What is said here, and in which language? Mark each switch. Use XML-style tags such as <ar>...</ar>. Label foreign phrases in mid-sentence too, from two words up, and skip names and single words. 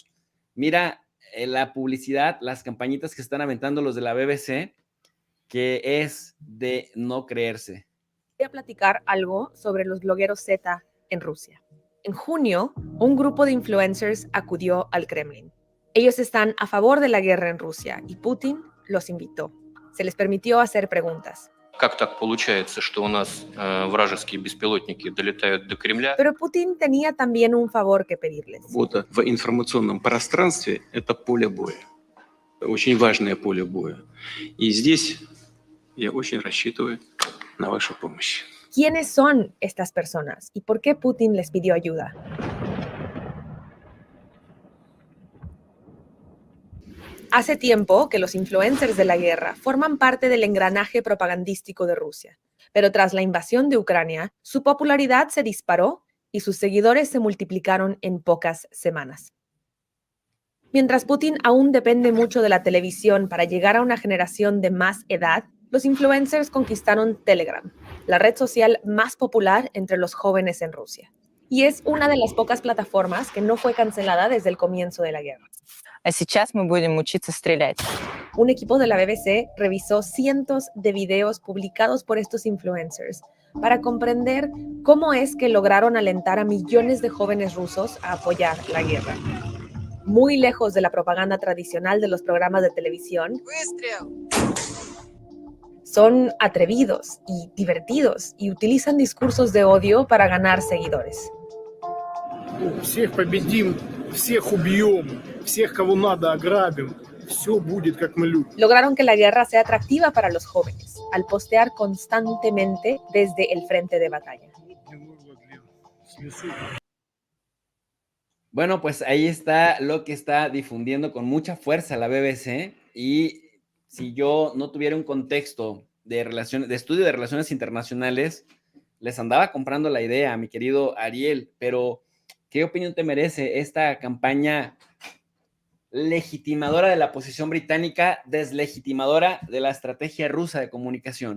<es>Mira la publicidad, las campañitas que están aventando los de la BBC, que es de no creerse. Voy a platicar algo sobre los blogueros Z en Rusia. En junio, un grupo de influencers acudió al Kremlin. Ellos están a favor de la guerra en Rusia y Putin los invitó. Se les permitió hacer preguntas.</es> <ru>Как так получается, что у нас вражеские беспилотники долетают до Кремля?</ru> <es>Pero Putin tenía también un favor que pedirles.</es> <ru>Работа в информационном пространстве – это поле боя. Очень важное поле боя. И здесь я очень рассчитываю на вашу помощь.</ru> <es>¿Quiénes son estas personas y por qué Putin les pidió ayuda? Hace tiempo que los influencers de la guerra forman parte del engranaje propagandístico de Rusia, pero tras la invasión de Ucrania, su popularidad se disparó y sus seguidores se multiplicaron en pocas semanas. Mientras Putin aún depende mucho de la televisión para llegar a una generación de más edad, los influencers conquistaron Telegram, la red social más popular entre los jóvenes en Rusia. Y es una de las pocas plataformas que no fue cancelada desde el comienzo de la guerra.</es> <ru>А сейчас мы будем учиться стрелять.</ru> <es>Un equipo de la BBC revisó cientos de videos publicados por estos influencers para comprender cómo es que lograron alentar a millones de jóvenes rusos a apoyar la guerra. muy lejos de la propaganda tradicional de los programas de televisión, son atrevidos y divertidos y utilizan discursos de odio para ganar seguidores.</es> <ru>Всех победим, всех убьем, всех, кого надо, ограбим. Все будет, как мы любим.</ru> <es>Lograron que la guerra sea atractiva para los jóvenes, al postear constantemente desde el frente de batalla. Bueno, pues ahí está lo que está difundiendo con mucha fuerza la BBC, y si yo no tuviera un contexto de estudio de relaciones internacionales, les andaba comprando la idea, mi querido Ariel, pero ¿qué opinión te merece esta campaña legitimadora de la posición británica, deslegitimadora de la estrategia rusa de comunicación?</es>